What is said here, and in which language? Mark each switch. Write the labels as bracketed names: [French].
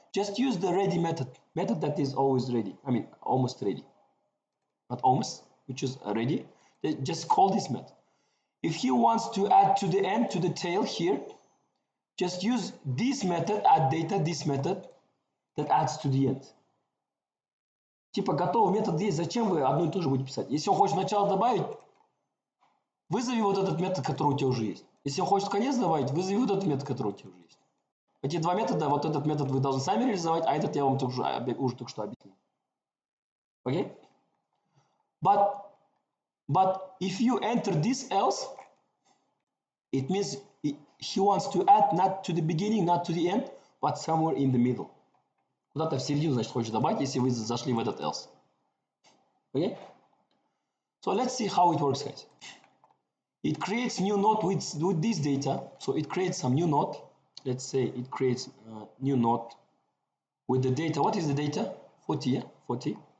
[English] Just use the ready method that is always ready. I mean, almost ready. Not almost, which is ready. Just call this method. If he wants to add to the end, to the tail here, just use this method, add data, this method, that adds to the end. [Russian] Типа готовый метод есть, зачем вы одно и то же будете писать? Если он хочет начало добавить, вызови вот этот метод, который у тебя уже есть. Если он хочет конец добавить, вызови вот этот метод, который у тебя уже есть. Эти два метода, вот этот метод вы должны сами реализовать, а этот я вам уже только что объяснил. [English] Okay? But if you enter this else, it means he wants to add not to the beginning, not to the end, but somewhere in the middle. [Russian] Куда-то в середину, значит, хочешь добавить, если вы зашли в этот else. [English] Okay? So let's see how it works, guys. It creates new node with this data. So it creates some new node. Let's say it creates a new node with the data. What is the data? 40, yeah? 40.